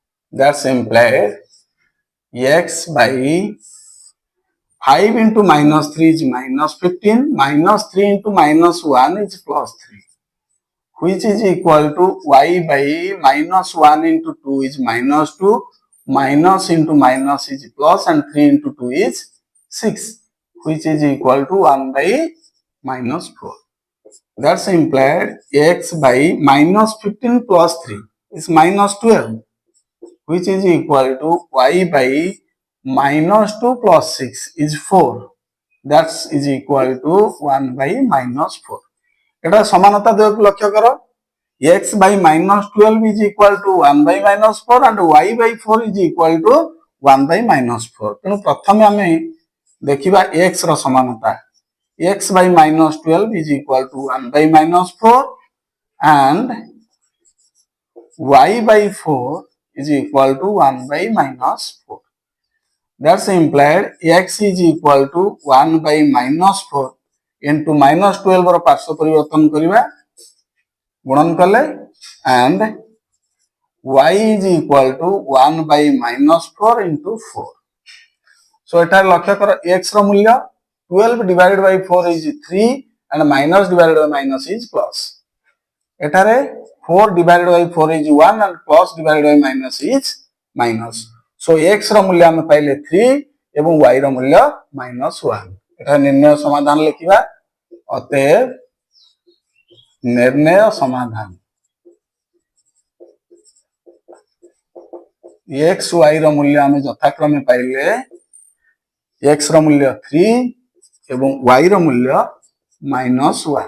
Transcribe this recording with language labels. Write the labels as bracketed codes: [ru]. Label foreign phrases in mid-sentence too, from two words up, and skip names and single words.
[en] That's implied x by 5 into minus 3 is minus 15, minus 3 into minus 1 is plus 3, which is equal to y by minus 1 into 2 is minus 2, minus into minus is plus, and 3 into 2 is 6, which is equal to 1 by minus 4. That's implied x by minus 15 plus 3 is minus 12, which is equal to y by minus 2 plus 6 is 4. That is equal to 1 by minus 4. [or] ଏଟା ସମାନତା ଦ୍ୱୟକୁ ଲକ୍ଷ୍ୟ କର। [en] x by minus 12 is equal to 1 by minus 4 and y by 4 is equal to 1 by minus 4. [or] ତେଣୁ ପ୍ରଥମେ ଆମେ ଦେଖିବା x ର ସମାନତା। [en] x by minus 12 is equal to 1 by minus 4 and y by 4 is equal to 1 by minus 4. That's implied x is equal to 1 by minus 4 into minus 12 [or] ର ପାର୍ଶ୍ୱ ପରିବର୍ତ୍ତନ କରିବା ଗୁଣନ କଲେ [en] and y is equal to 1 by minus 4 into 4. So [or] ଏଠାରେ ଲକ୍ଷ୍ୟ କର x ର ମୂଲ୍ୟ [en] 12 divided by 4 is 3 and minus divided by minus is plus. ଏଠାରେ 4 divided by 4 is 1 and plus divided by minus is minus. [or] So x ର ମୂଲ୍ୟ ଆମେ ପାଇଲେ 3 ଏବଂ y ର ମୂଲ୍ୟ minus 1. ଏଠାରେ ନିର୍ଣ୍ଣୟ ସମାଧାନ ଲେଖିବା। ଅତଏବ ନିର୍ଣ୍ଣୟ ସମାଧାନ x y ର ମୂଲ୍ୟ ଆମେ ଯଥାକ୍ରମେ ପାଇଲେ x ର ମୂଲ୍ୟ 3 ଏବଂ y ର ମୂଲ୍ୟ -1.